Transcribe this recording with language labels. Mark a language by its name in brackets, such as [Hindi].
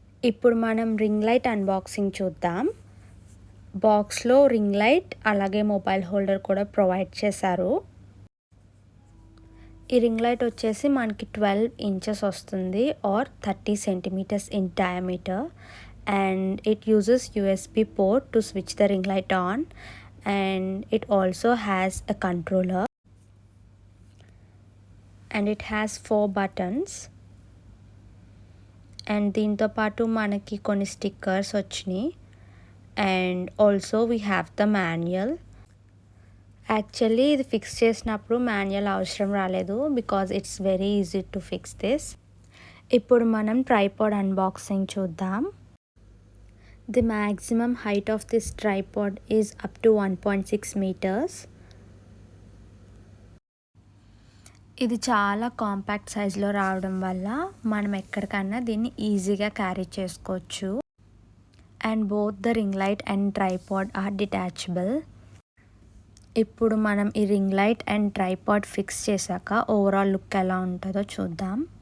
[Telugu] ఇప్పుడు మనం ring light unboxing చూద్దాం. బాక్స్లో రింగ్ లైట్ అలాగే మొబైల్ హోల్డర్ కూడా ప్రొవైడ్ చేశారు. ఈ రింగ్ లైట్ వచ్చేసి మనకి 12 ఇంచెస్ వస్తుంది [English] Or 30 centimetres in diameter. And it uses USB port to switch the ring light on, and it also has a controller and it has 4 buttons. [Telugu] And దీంతో పాటు మనకి కొన్ని స్టిక్కర్స్ వచ్చినాయి [English] and also we have the manual. [Telugu] Actually ఇది fix చేసినప్పుడు manual అవసరం రాలేదు [English] Because it's very easy to fix this. [Telugu] ఇప్పుడు మనం ట్రైపాడ్ అన్బాక్సింగ్ చూద్దాం. [English] The maximum height of this tripod is up to 1.6 meters. [Telugu] ఇది చాలా కాంపాక్ట్ సైజులో రావడం వల్ల మనం ఎక్కడికన్నా దీన్ని ఈజీగా క్యారీ చేసుకోవచ్చు. [English] And both the ring light and tripod are detachable. [Telugu] ఇప్పుడు మనం ఈ ring light and tripod fix చేశాక ఓవరాల్ లుక్ ఎలా ఉంటుందో చూద్దాం.